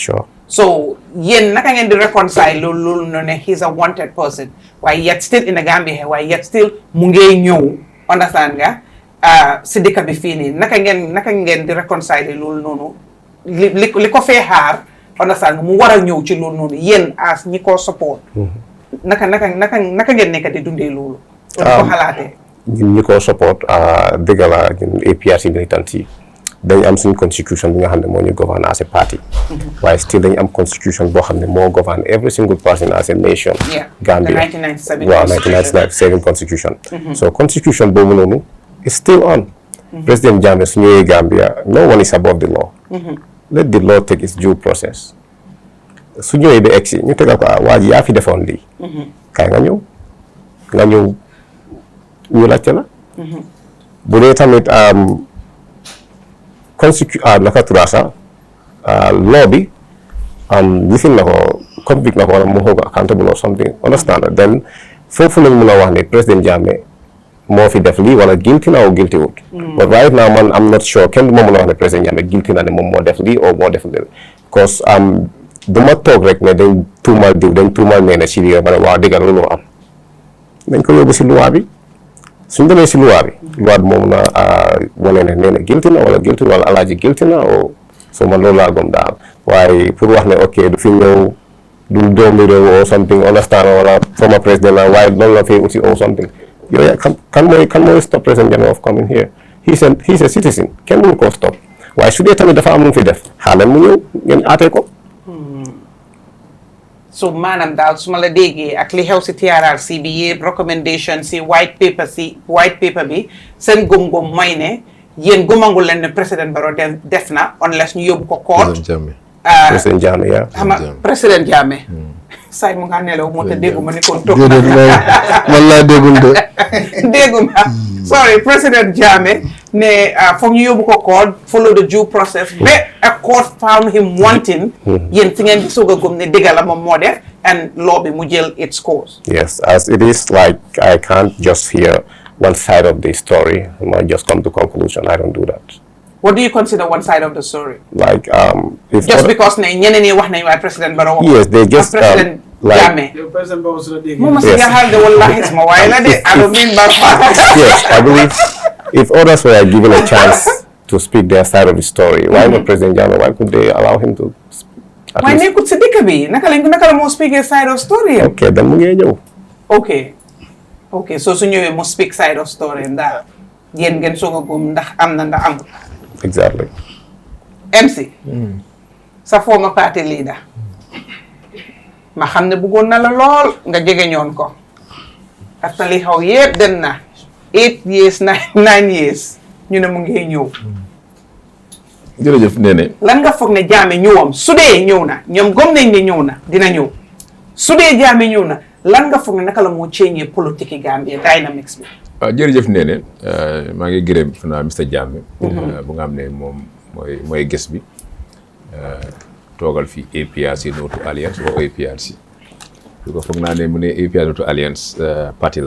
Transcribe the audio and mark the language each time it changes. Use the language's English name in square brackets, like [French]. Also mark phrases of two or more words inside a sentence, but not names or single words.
[English] Sure. [Wolof] So, yen naka ngeen di reconcile loolu no ne [English] he's a wanted person. Why yet still in the Gambia, why yet still [Wolof] mu ngey ñew, [English] understand nga? [Wolof] Si dëkk bi fii nii naka ngeen di reconcile loolu noonu li ko fee xaar, understand nga mu war a ñëw ci loolu noonu yéen as ñi ko support. Naka ngeen nekk di dundee loolu. Ko xalaatee. ñi ko support dëgg la ñun APRC militant yi dañ am suñ constitution bi nga xam ne moo ñu govern [English] as a party [Wolof] waaye still dañ am constitution boo xam ne moo [English] govern every single person as a nation [Wolof] Gambia waaw 1997 constitution so constitution boobu noonu [English] is still on President Jammeh [Wolof] su ñëwee Gambia [English] no one is above the law let the law take its due process [Wolof] su ñëwee ba egsi ñu tegal ko waa ji yaa fi defoon lii kaay nga ñëw ñu laajte la bu dee tamit naka turaa sax law bi lifin na ko convict na ko wala mu [English] hold accountable or something understand [Wolof] then foofu lañ mën a wax ne président Jammeh moo fi def lii wala guilty na o guilty wut [English] but right now [Wolof] man [English] I'm not sure [Wolof] kenn du ma mën a wax ne président Jammeh guilty na ne moom moo def lii o moo def lii because du ma toog rek ne dañ tuumal diw dañ tuumal nee na si lii ba ne waaw dëgg loolu am dañ ko yóbbu si loi bi suñ demee si loi bi moom na wane ne nee na guilty na wala guilty wala Alagie guilty na o so man loolu laa gëm daal waaye pour wax ne ok du fi ñëw du doomi réew [English] or something [Wolof] understand wala former président la waaye loolu la fee aussi [English] or something [Wolof] yooyu kan mooy [English] stop président Jammeh of coming here he's a citizen [Wolof] kenn mënu koo stop waaye su dee tamit dafa am lu mu fi def xaaral mu ñëw ngeen aatee ko so maanaam daal su ma la déggee ak li xew si TRRC bi yëpp recommendation si [English] white paper [Wolof] bi seen gëm-gëm mooy ne yéen gëmangul leen ne président Barrow def na unless ñu yóbbu ko court président Jammeh yaa xam nga président Jammeh say mu nga nelaw moo tax dégguma ni kon toog wallaay déggul de dégguma sorry président Jammeh ne foog ñu yóbbu ko court [English] follow the due process [Wolof] ba [English] a court found him wanting [Wolof] yéen si ngeen di soog a gëm ne dëgg la moom moo def and law bi mu jël [English] its course yes as it is like I can't just hear one side of the story and I just come to conclusion I don't do that. What do you consider one side of the story? Like if just because [Wolof] ñeneen ñi wax nañ waaye président Barrow [English] yes they just [Wolof] président Jammeh président Barrow su la dégg moom si yaxal de wallahi sama waaye la de [English] I don't mean yes I believe if others were given a chance to speak their side of the story why not President Jammeh why could they allow him to [Wolof] waaye nekkut si dëkk bi naka la moo speak [English] a side of story [Wolof] ok dan mu ngee ñëw ok so su ñëwee mu [English] speak side of story [Wolof] ndax yéen ngeen soog a gëm ndax am na ndax amul [English] exactly [Wolof] MC sa [English] former party leader [Wolof] ma xam ne bëggoon na la lool nga jege ñoon ko after li xaw yëpp dem na 8 years 9 years ñu ne mu ngi ñëw jërëjëf Néné lan nga foog ne Jammeh ñëwam su dee ñëw na ñoom gëm nañ ne ñëw na dina ñëw su dee Jammeh ñëw na lan nga foog ne naka la moo change politique yi Gambia dynamics bi jërëjëf Néné maa ngi gërëm Mr Jammeh bu nga xam ne moom mooy gës bi toogal fi APRC No to Alliance wa APRC du ko foog naa ne mu ne APRC No to Alliance parti la